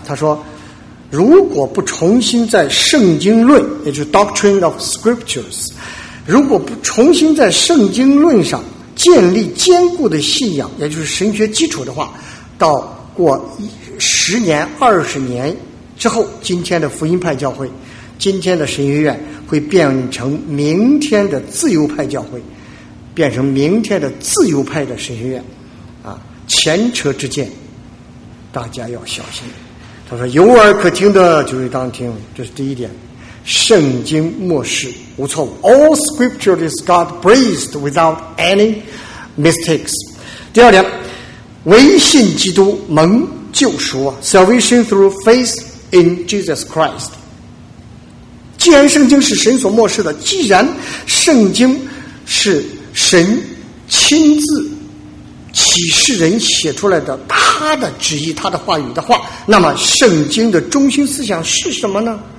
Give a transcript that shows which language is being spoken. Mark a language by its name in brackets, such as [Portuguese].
[Chinese] 他说如果不重新在圣经论，也就是 Doctrine of Scriptures， 如果不重新在圣经论上建立坚固的信仰，也就是神学基础的话，到过十年二十年之后，今天的福音派教会，今天的神学院会变成明天的自由派教会，变成明天的自由派的神学院啊，前车之鉴大家要小心。他说有耳可听的就是当听，这是第一点。圣经默示无错误， [English] All scripture is God breathed without any mistakes。 [Chinese] 第二点，唯信基督蒙救赎， [English] Salvation through faith in Jesus Christ。 [Chinese] 既然圣经是神所默示的，既然圣经是神亲自启示人写出来的他的旨意他的话语的话，那么圣经的中心思想是什么呢？